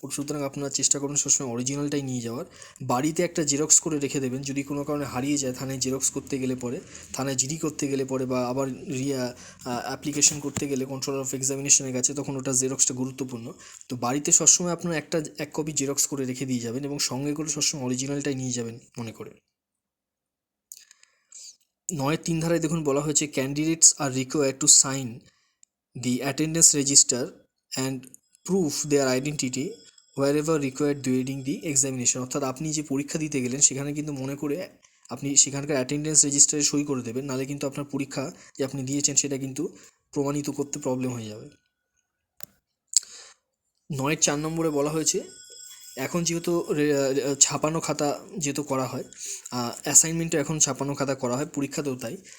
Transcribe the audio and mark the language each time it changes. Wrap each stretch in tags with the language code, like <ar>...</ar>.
<bn>সুতরাং আপনারা চেষ্টা করবেন সবসময় অরিজিনালটাই নিয়ে যাওয়ার। বাড়িতে একটা জেরক্স করে রেখে দেবেন, যদি কোনো কারণে হারিয়ে যায় থানায় জেরক্স করতে গেলে পরে, থানায় জিডি করতে গেলে পরে, বা আবার অ্যাপ্লিকেশন করতে গেলে কন্ট্রোলার অফ এক্সামিনেশনের কাছে, তখন ওটা জেরক্সটা গুরুত্বপূর্ণ। তো বাড়িতে সবসময় আপনারা এক কপি জেরক্স করে রেখে দিয়ে যাবেন এবং সঙ্গে করে সবসময় অরিজিনালটাই নিয়ে যাবেন মনে করে। 9-3 ধারায় দেখুন বলা হয়েছে,</bn> <en>Candidates are required to sign the attendance register and prove their identity wherever required during the examination।</en> <bn>অর্থাৎ আপনি যে পরীক্ষা দিতে গেলেন সেখানে কিন্তু মনে করে আপনি সেখানকার অ্যাটেন্ডেন্স রেজিস্টারে সই করে দেবেন, নাহলে কিন্তু আপনার পরীক্ষা যে আপনি দিয়েছেন সেটা কিন্তু প্রমাণিত করতে প্রবলেম হয়ে যাবে। 9-4 নম্বরে বলা হয়েছে, এখন যেহেতু ছাপানো খাতা যেহেতু করা হয়, অ্যাসাইনমেন্টও এখন ছাপানো খাতা করা হয়, পরীক্ষাতেও তাই।</bn>